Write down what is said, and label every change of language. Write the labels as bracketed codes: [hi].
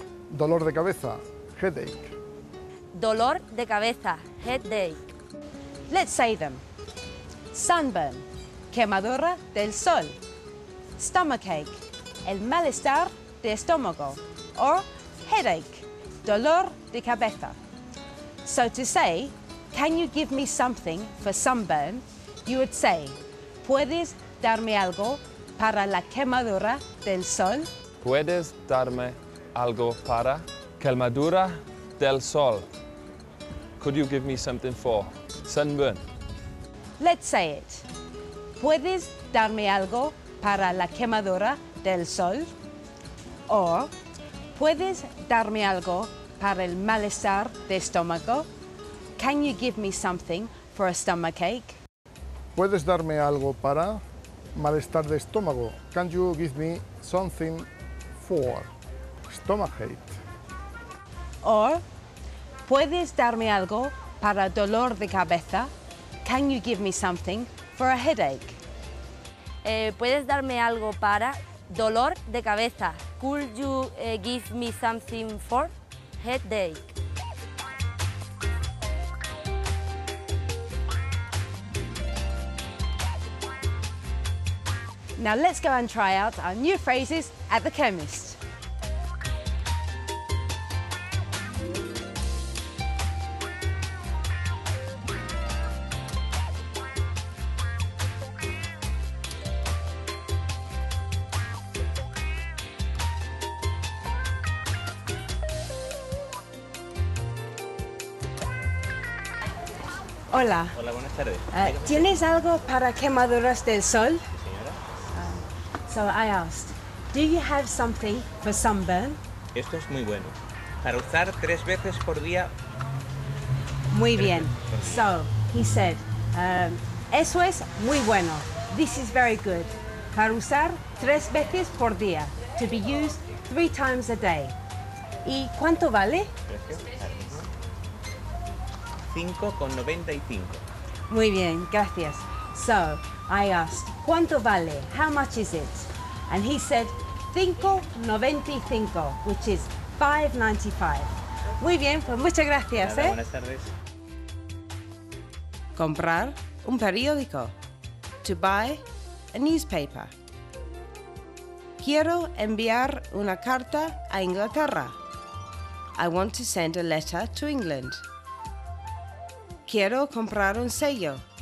[es] Dolor de cabeza, headache. Dolor de cabeza, headache. [en] Let's say them. Sunburn, [es] quemadura del sol. Stomachache, el malestar de estómago. [en] Or headache, [es] dolor de cabeza. [en] So to say, can you give me something for sunburn? You would say, [es] ¿puedes darme algo para la quemadura del sol? ¿Puedes darme algo para? Quemadura del sol. [en] Could you give me something for? Sunburn. Let's say it. [es] ¿Puedes darme algo para la quemadura del sol? Or, ¿puedes darme algo para el malestar de estómago? [en] Can you give me something for a stomachache? [es] ¿Puedes darme algo para? Malestar de estómago. [en] Can you give me something for? Stomachache. [es] Or, ¿puedes darme algo para dolor de cabeza? [en] Can you give me something for a headache? [es] ¿Puedes darme algo para? Dolor de cabeza. [en] Could you give me something for? Headache. Now let's go and try out our new phrases at the chemist. [es] Hola. Hola, buenas tardes. ¿Tienes algo para quemaduras del sol? Sí, señora. [en] So I asked, do you have something for sunburn? [es] Esto es muy bueno. Para usar 3 veces por día. Muy bien. [en] So he said, [es] eso es muy bueno. [en] This is very good. [es] Para usar 3 veces por día. [en] To be used 3 times a day. [es] ¿Y cuánto vale? Precio. 5,95. Muy bien, gracias. [en] So I asked, [es] ¿cuánto vale? [en] How much is it? And he said, 5.95, which is 5.95. [es] Muy bien, pues muchas gracias. Nada, buenas tardes. Comprar un periódico. [en] To buy a newspaper. [es] Quiero enviar una carta a Inglaterra. [en] I want to send a letter to England. [es] Quiero comprar un sello.